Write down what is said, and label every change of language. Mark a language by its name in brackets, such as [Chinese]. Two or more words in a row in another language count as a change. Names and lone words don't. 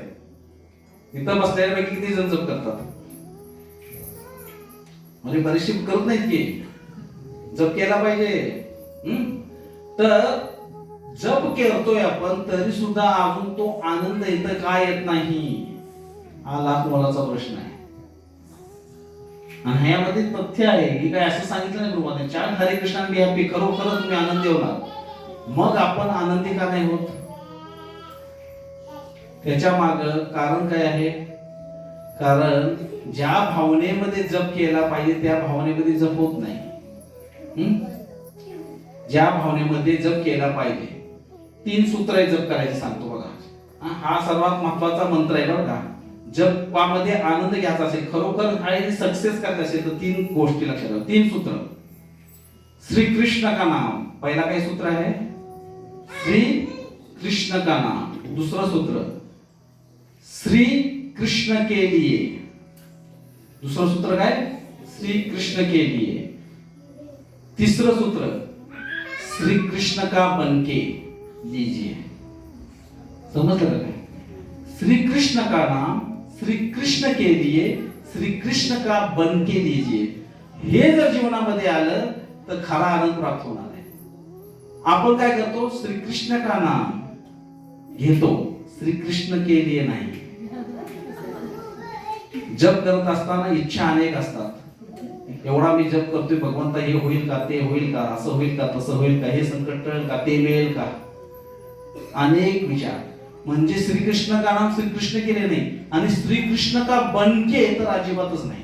[Marathi] इथं बसल्यापैकी किती जण जप करतात? म्हणजे बरेचसे करत नाहीत की जप केला पाहिजे. तर जप करतोय आपण तरी सुद्धा अजून तो आनंद इथं का येत नाही, हा लाख मोलाचा प्रश्न आहे. आणि ह्यामध्ये तथ्य आहे की काय असं सांगितलं नाही प्रभुपादांनी, चार हरे कृष्ण [English] be happy, [Marathi] खरोखर तुम्ही आनंदी होणार. मग आपण आनंदी का नाही होत? त्याच्या माग कारण काय आहे? कारण ज्या भावनेमध्ये जप केला पाहिजे त्या भावनेमध्ये जप होत नाही. ज्या भावनेमध्ये जप केला पाहिजे, 3 सूत्र जप करायचे सांगतो बघा. हा सर्वात महत्वाचा मंत्र आहे बरं का. जपामध्ये आनंद घ्यायचा असेल, खरोखर काही सक्सेस करायचं असेल तर 3 गोष्टी लक्षात ठेवा. 3 सूत्र. [Hindi] श्री कृष्ण का नाम, [Marathi] पहिला काय सूत्र आहे? [Hindi] श्री कृष्ण का नाम. [Marathi] दुसरं सूत्र, [Hindi] श्री कृष्ण के लिए. [Marathi] दुसरं सूत्र काय? [Hindi] श्री कृष्ण के लिए. [Marathi] तीसरं सूत्र, [Hindi] श्री कृष्ण का बनके लीजिए. [Marathi] समजलं का? [Hindi] श्री कृष्ण का नाम, श्री कृष्ण के लिए, श्री कृष्ण का बनके लीजिए. [Marathi] हे जर जीवनामध्ये आलं तर खरा आनंद प्राप्त होणार आहे. आपण काय करतो? [Hindi] श्री कृष्ण का नाम [Marathi] घेतो, [Hindi] श्री कृष्ण के लिए [Marathi] नाही. जप करत असताना इच्छा अनेक असतात. एवढा मी जप करतोय भगवंता, हे होईल का, ते होईल का, असं होईल का, तसं होईल का, हे संकट टळेल का, ते मिळेल का, अनेक विचार. म्हणजे [Hindi] श्रीकृष्ण का नाम [Marathi] श्रीकृष्ण केले नाही आणि [Hindi] श्रीकृष्ण का बनके [Marathi] तर अजिबातच नाही.